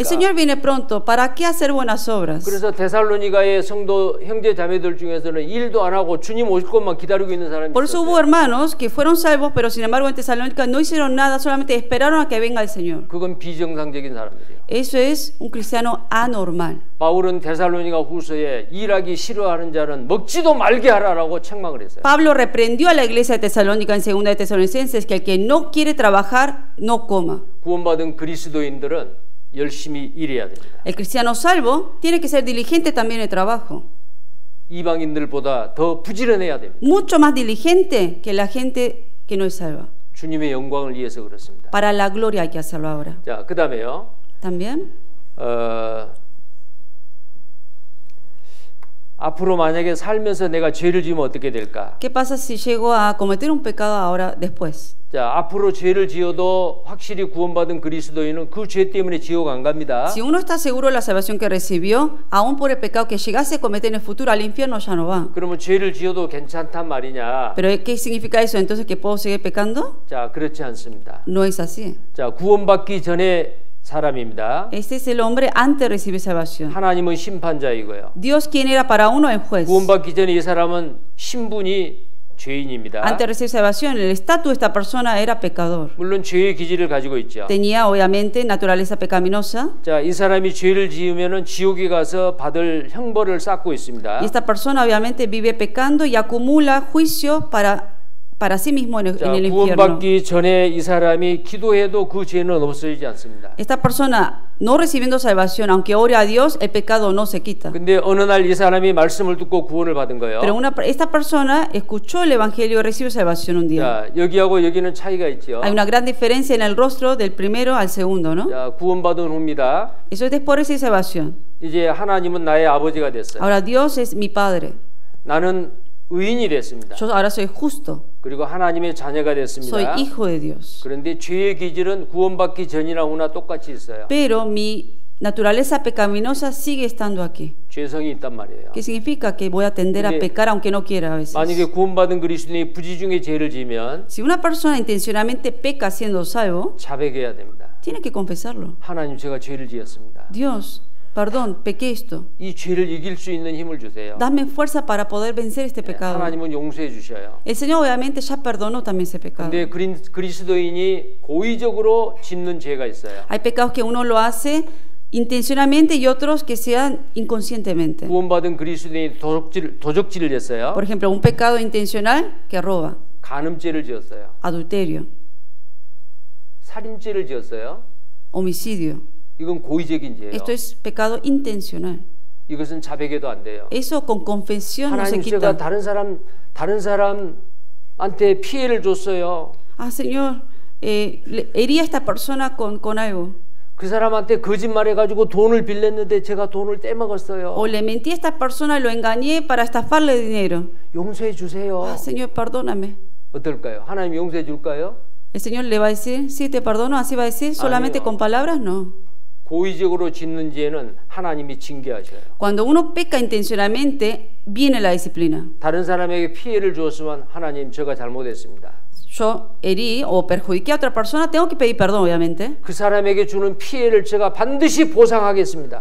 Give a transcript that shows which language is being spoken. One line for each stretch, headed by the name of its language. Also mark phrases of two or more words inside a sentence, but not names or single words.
Spanish: El Señor viene pronto. ¿Para qué hacer buenas obras?
Korean: 그래서 데살로니가의 성도 형제 자매들 중에서는 일도 안 하고 주님 오실 것만 기다리고 있는 사람이
Spanish: Por eso hubo
Korean: 있었어요.
Spanish: hermanos que fueron salvos, pero sin embargo en Tesalónica no hicieron nada, solamente esperaron a que venga el Señor.
Korean: 그건 비정상적인 사람들이에요.
Spanish: Eso es un cristiano anormal.
Korean: 바울은 데살로니가 후서에 일하기 싫어하는 자는 먹지도 말게 하라라고 책망을 했어요.
Spanish: Pablo reprendió a la iglesia de Tesalónica en 2 de Tesalonicenses que el que no quiere trabajar, no coma.
Korean: 구원받은 그리스도인들은 열심히 일해야 됩니다.
Spanish: El cristiano salvo tiene que ser diligente también en el trabajo.
Korean: 이방인들보다 더 부지런해야 됩니다.
Spanish: Mucho más diligente que la gente que no es salva.
Korean: 주님의 영광을 위해서 그렇습니다.
Spanish: Para la gloria hay que hacerlo ahora.
Korean: 자, 그다음에요.
Spanish: También.
Korean: 앞으로 만약에 살면서 내가 죄를 지으면 어떻게 될까?
Spanish: ¿Qué pasa si llego a cometer un pecado ahora después?
Korean: 자, 앞으로 죄를 지어도 확실히 구원받은 그리스도인은 그 죄 때문에 지옥 안 갑니다.
Spanish: Si uno está seguro de la salvación que recibió, aún por el pecado que llegase a cometer en el futuro al infierno ya no va.
Korean: 그러면 죄를 지어도 괜찮단 말이냐?
Spanish: ¿Pero qué significa eso? ¿Entonces que puedo seguir pecando?
Korean: 자, 그렇지 않습니다.
Spanish: No es así.
Korean: 자, 구원받기 전에 사람입니다.
Spanish: Este es el hombre antes de recibir salvación.
Korean: 하나님은 심판자이고요.
Spanish: Dios, quien era para uno el juez.
Korean: 구원받기 전에 이 사람은 신분이 죄인입니다.
Spanish: Antes de recibir salvación, el estatus de esta persona era pecador.
Korean: 물론 죄의 기질을 가지고 있죠.
Spanish: Tenía obviamente naturaleza pecaminosa.
Korean: 자, 이 사람이 죄를 지으면은 지옥에 가서 받을 형벌을 쌓고 있습니다.
Spanish: Y esta persona obviamente vive pecando y acumula juicio para sí mismo en 자, el infierno.
Korean: 구원받기 전에 이 사람이 기도해도 그 죄는 없어지지 않습니다.
Spanish: Esta persona no recibiendo salvación, aunque ore a Dios, el pecado no se quita.
Korean: 근데 어느 날 이 사람이 말씀을 듣고 구원을 받은 거예요.
Spanish: Pero esta persona escuchó el evangelio y recibió salvación un día.
Korean: 자, 여기하고 여기는 차이가 있죠.
Spanish: Hay una gran diferencia en el rostro del primero al segundo, ¿no?
Korean: 자, 구원받은 후입니다.
Spanish: Eso es después de recibir salvación.
Korean: 이제 하나님은 나의 아버지가 됐어요.
Spanish: Ahora Dios es mi padre.
Korean: 나는 의인이 됐습니다.
Spanish: Yo ahora soy justo.
Korean: 그리고 하나님의 자녀가 됐습니다.
Spanish: Soy hijo de Dios.
Korean: 그런데 죄의 기질은 구원받기 전이나 후나 똑같이 있어요.
Spanish: Pero mi naturaleza pecaminosa sigue estando aquí.
Korean: 죄성이 있단 말이에요.
Spanish: ¿Qué significa? Que voy a tender a pecar aunque no quiera a veces.
Korean: 만약에 구원받은 그리스도인이 부지중에 죄를 지으면
Spanish: Si una persona intencionalmente peca siendo salvo,
Korean: 자백해야 됩니다.
Spanish: tiene que confesarlo.
Korean: 하나님, 제가 죄를 지었습니다.
Spanish: Dios, perdón, pequé esto.
Korean: 이 죄를 이길 수 있는 힘을 주세요.
Spanish: Dame fuerza para poder vencer este pecado.
Korean: 하나님은 용서해 주셔요.
Spanish: El Señor obviamente ya perdonó también ese pecado.
Korean: 근데 그리스도인이 고의적으로 짓는 죄가 있어요.
Spanish: Hay pecados que uno lo hace intencionalmente y otros que sean inconscientemente.
Korean: 구원받은 그리스도인이 도적질을 했어요.
Spanish: Por ejemplo, un pecado intencional que roba,
Korean: 간음죄를 지었어요.
Spanish: adulterio,
Korean: 살인죄를 지었어요.
Spanish: homicidio.
Korean: 이건 고의적인 죄예요.
Spanish: Esto es pecado intencional.
Korean: 이것은 자백해도 안 돼요.
Spanish: Eso con confesión no se
Korean: 하나님,
Spanish: quita.
Korean: 제가 다른 사람한테 피해를 줬어요.
Spanish: Ah, Señor, herí a esta persona con algo.
Korean: 그 사람한테 거짓말해가지고 돈을 빌렸는데 제가 돈을 떼먹었어요.
Spanish: O le mentí a esta persona, lo engañé para estafarle dinero.
Korean: 용서해 주세요.
Spanish: Ah, Señor, perdóname.
Korean: 어떨까요? 하나님 용서해 줄까요?
Spanish: El Señor le va a decir, sí, te perdono, así va a decir, solamente con palabras, no.
Korean: 고의적으로 짓는 죄는 하나님이 징계하셔요.
Spanish: Cuando uno peca intencionalmente, viene la disciplina.
Korean: 다른 사람에게 피해를 주었으면 하나님, 제가 잘못했습니다.
Spanish: Yo herí o perjudiqué a otra persona, tengo que pedir perdón, obviamente.
Korean: 그 사람에게 주는 피해를 제가 반드시 보상하겠습니다.